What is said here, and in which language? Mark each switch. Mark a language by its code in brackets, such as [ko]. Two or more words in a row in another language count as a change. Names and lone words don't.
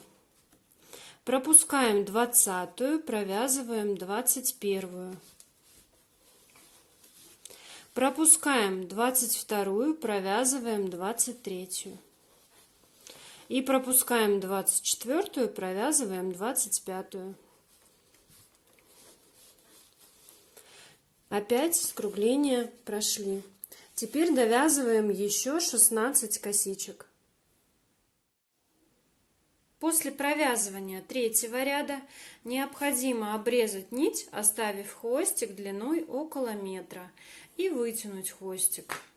[ru] Пропускаем 20-ю, провязываем 21-ю. Пропускаем 22-ю, провязываем 23-ю. И пропускаем 24-ю, провязываем 25-ю. Опять скругление прошли. Теперь довязываем еще 16 косичек. После провязывания третьего ряда необходимо обрезать нить, оставив хвостик длиной около метра, и вытянуть хвостик.